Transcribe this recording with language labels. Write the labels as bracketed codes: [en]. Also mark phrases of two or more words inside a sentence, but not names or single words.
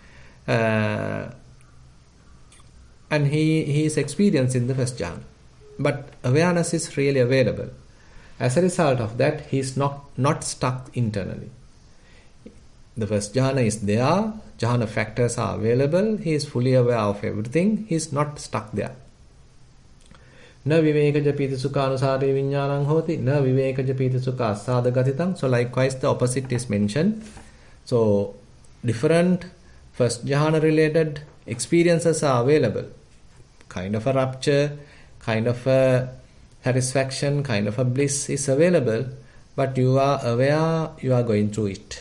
[en] And he is experienced in the first jhana. But awareness is really available. As a result of that, he is not stuck internally. The first jhana is there, jhana factors are available, he is fully aware of everything, he is not stuck there. [pi] Na vivekaja pita sukha anusāre viññānaṁ hoti, na vivekaja pita sukha assāda gatitam. [en] So likewise the opposite is mentioned. So different first jhana related experiences are available. Kind of a rapture, kind of a satisfaction, kind of a bliss is available, but you are aware you are going through it.